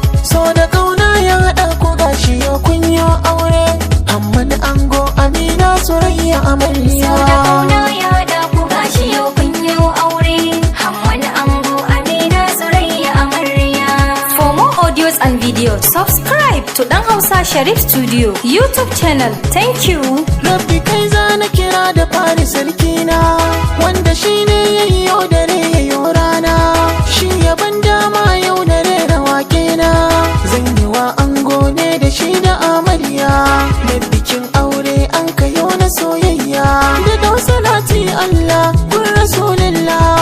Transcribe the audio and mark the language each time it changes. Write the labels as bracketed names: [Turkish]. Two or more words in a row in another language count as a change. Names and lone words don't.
[Hausa] So da ƙauna ya haɗa ku gashi yau kun yo aure. Hamman ango, Amina, Surayya, amarya. So da ƙauna ya haɗa ku gashi yau kun yo aure. Hamman ango, Amina, Surayya, amarya. [English] For more audios and videos, subscribe. to Dan Hausa Sharif Studio YouTube channel. Thank you. [Hausa] Rabbi kai za na kira da fari sarki na, wanda shi ne ya yi yau dare ya yi rana. Shi ya ban dama yau na rera wake na. Zan yi wa ango ne da shi da amarya. Na bikin aure an Ka yi wani soyayya da dau salati Allah, gun Rasulillah.